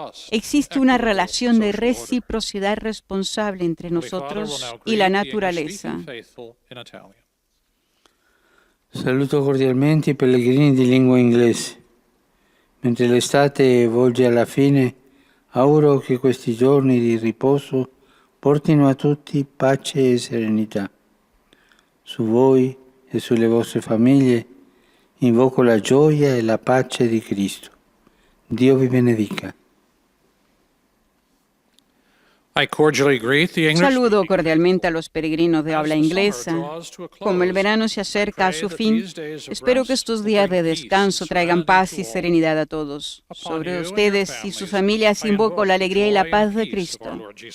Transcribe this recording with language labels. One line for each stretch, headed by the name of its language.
Spanish: Existe una relación de reciprocidad responsable entre nosotros y la naturaleza.
Italian: Saluto cordialmente i pellegrini di lingua inglese. Mentre l'estate volge alla fine, auguro che questi giorni di riposo portino a tutti pace e serenità. Su voi e sulle vostre famiglie invoco la gioia e la pace di Cristo. Dio vi benedica.
Spanish: Saludo cordialmente a los peregrinos de habla inglesa. Como el verano se acerca a su fin, espero que estos días de descanso traigan paz y serenidad a todos. Sobre ustedes y sus familias invoco la alegría y la paz de Cristo.